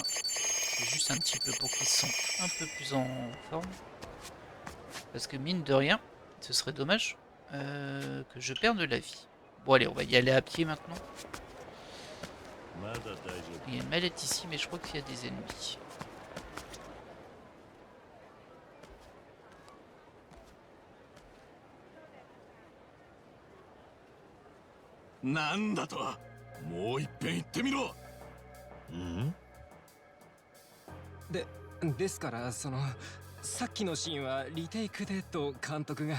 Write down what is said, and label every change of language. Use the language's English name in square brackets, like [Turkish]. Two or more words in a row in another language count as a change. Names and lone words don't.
[French] C'est juste un petit peu pour qu'ils se sentent un peu plus en forme. Parce que mine de rien, ce serait dommage que je perde de la vie. Bon allez, on va y aller à pied maintenant. Il y a une mallette ici, mais je crois qu'il y a des ennemis. [Japanese] 何だと? もう一遍言ってみろ. ですからそのさっきのシーンはリテイクでと監督が。